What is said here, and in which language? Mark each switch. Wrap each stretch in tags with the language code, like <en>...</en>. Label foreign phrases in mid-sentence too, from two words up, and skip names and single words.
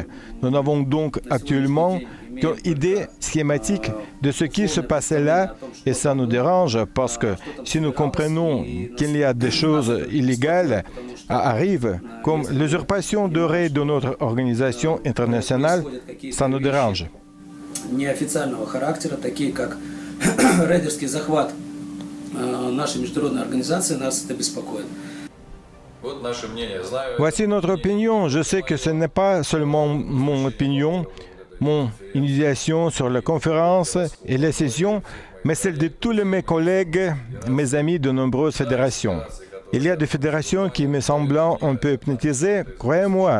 <fr>Nous n'avons donc actuellement qu'une idée schématique de ce qui se passait là et ça nous dérange parce que si nous comprenons qu'il y a des choses illégales arrivent, comme l'usurpation de raids de notre organisation internationale, ça nous dérange.</fr> <ru>Неофициального характера, такие как рейдерский захват нашей международной организации, нас это беспокоит.</ru> <fr>Voici notre opinion. Je sais que ce n'est pas seulement mon opinion, mon initiation sur la conférence et les sessions, mais celle de tous mes collègues, mes amis de nombreuses fédérations. Il y a des fédérations qui me semblent un peu hypnotisées, croyez-moi.</fr>